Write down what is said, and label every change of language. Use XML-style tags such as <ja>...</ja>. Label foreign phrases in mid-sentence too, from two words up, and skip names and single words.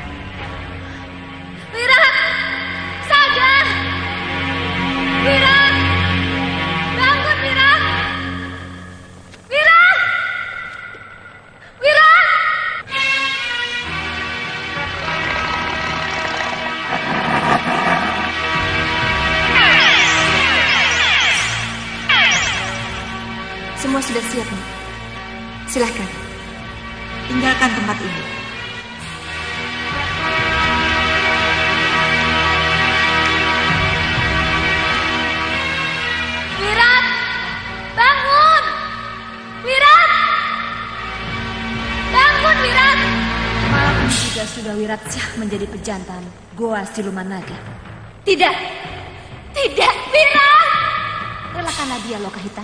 <id>Wirat! Sadar! Wirat! Bangun, Wirat! Wirat! Wirat! Semua sudah siap, Nek. Silahkan. Tinggalkan tempat ini. Wirat! Bangun! Wirat! Bangun, Wirat! Malam ini juga Sudawirat Syah menjadi pejantan Goa Siluman Naga. Tidak! Tidak, Wirat! Relakanlah dia, Lokahita.</id>